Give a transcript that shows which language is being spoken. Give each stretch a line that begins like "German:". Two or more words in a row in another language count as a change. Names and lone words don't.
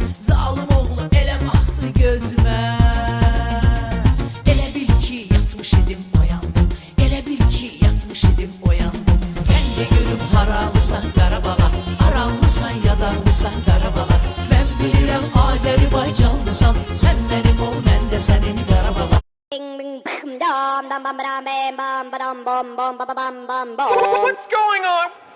Azerbaijani: Zalim oğlu elə baxdı gözümə. Elə bil ki yatmış idim oyandım. Elə bil ki yatmış idim oyandım. Sen de görüm haralısan Qarabağ, arallısan yadarlısan Qarabağ. Ben bilirəm Azərbaycanlısan, sen benim ol, mən də sənin Qarabağ. Bing bing bam dam dam bam bam bam bam bam bam bam bam bam bam.
English: What's going on?